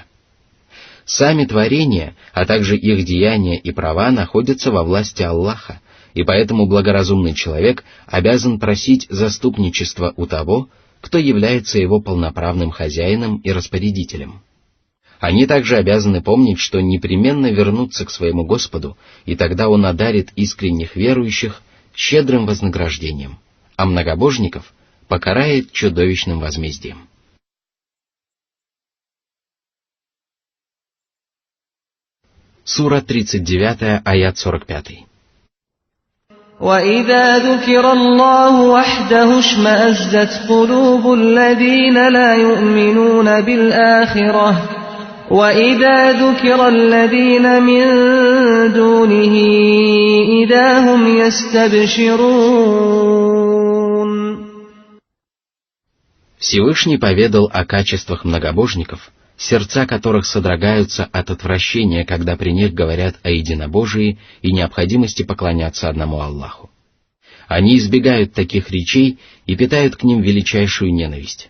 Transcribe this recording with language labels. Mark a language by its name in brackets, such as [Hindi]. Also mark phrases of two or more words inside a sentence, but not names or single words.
[Russian] Сами творения, а также их деяния и права находятся во власти Аллаха, и поэтому благоразумный человек обязан просить заступничества у того, кто является его полноправным хозяином и распорядителем. Они также обязаны помнить, что непременно вернутся к своему Господу, и тогда Он одарит искренних верующих щедрым вознаграждением, а многобожников покарает чудовищным возмездием. Сура 39, аят 45. [Arabic] وَإِذَا ذُكِرَ اللَّهُ وَحْدَهُ اشْمَأَزَّتْ قُلُوبُ الَّذِينَ لَا يُؤْمِنُونَ بِالْآخِرَةِ وَإِذَا ذُكِرَ الَّذِينَ مِن دُونِهِ إِذَا هُمْ يَسْتَبْشِرُونَ. [Russian] Всевышний поведал о качествах многобожников, сердца которых содрогаются от отвращения, когда при них говорят о единобожии и необходимости поклоняться одному Аллаху. Они избегают таких речей и питают к ним величайшую ненависть.